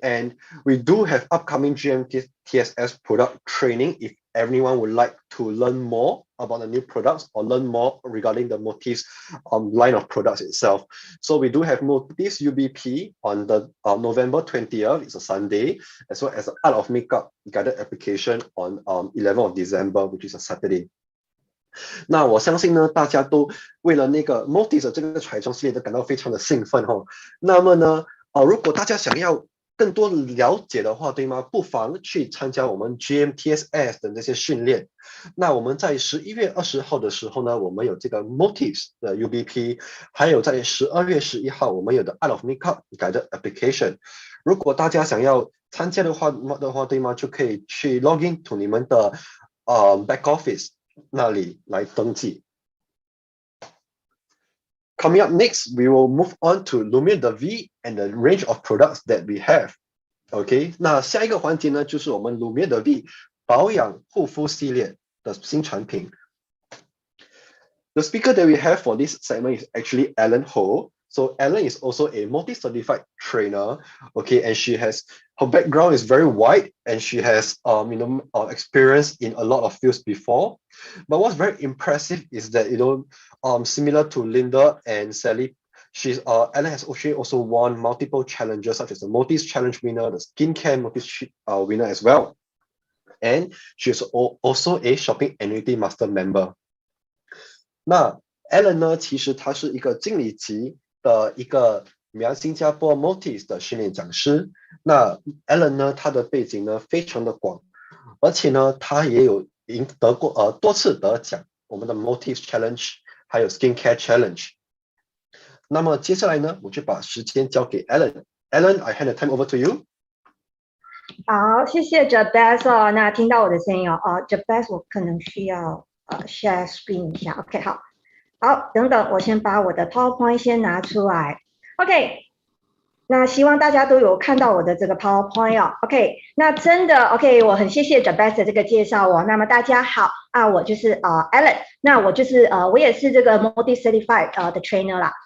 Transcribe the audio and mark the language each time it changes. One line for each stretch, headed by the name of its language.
English: And we do have upcoming GMTSS product training if anyone would like to learn more about the new products or learn more regarding the motifs line of products itself. So we do have motifs UBP on the November 20th, it's a Sunday, as well as the Art of Makeup guided application on 11th of December, which is a Saturday.
Chinese: 那我相信呢，大家都为了那个 motifs 的这个彩妆系列都感到非常的兴奋哈。那么呢，如果大家想要更多了解的话，对吗？不妨去参加我们 GMTSS 的那些训练。那我们在11月20号的时候呢，我们有这个 Motives 的 UBP， 还有在12月11号我们有的 Art of Makeup Guided Application。如果大家想要参加的话，对吗？就可以去
English: login to
Chinese: 你们的back office 那里来登记。
English: Coming up next, we will move on to Lumiere the V and the range of products that we have.
Chinese: OK， 那下一个环节呢，就是我们 Lumiere the V 保养护肤系列的新产品。
English: The speaker that we have for this segment is actually Ellen Ho. So Ellen is also a multi-certified trainer. Okay, and her background is very wide, and she has experience in a lot of fields before. But what's very impressive is that similar to Linda and Sally, Ellen has also won multiple challenges such as the Multis Challenge winner, the Skincare Multis winner as well. And she's also a Shopping Annuity Master member.
Chinese: 那 Ellen 呢，其实她是一个经理级的一个新加坡 Multis 的训练讲师。那 Ellen 呢，她的背景呢非常的广，而且呢，她也有得过多次得奖，我们的 Multis Challenge 还有 Skincare Challenge。那么接下来呢，我就把时间交给 Ellen。
English: Ellen, I hand the time over to you.
Chinese: 好，谢谢 Jabez 哦。那听到我的声音哦，Jabez 我可能需要share screen 一下 ，OK 好，等等，我先把我的 PowerPoint 先拿出来 ，OK。那希望大家都有看到我的这个 PowerPoint 哦 ，OK。那真的 OK， 我很谢谢 Jabez 的这个介绍哦。那么大家好啊，我就是Ellen， 那我就是我也是这个 Multi Certified 的 trainer 啦。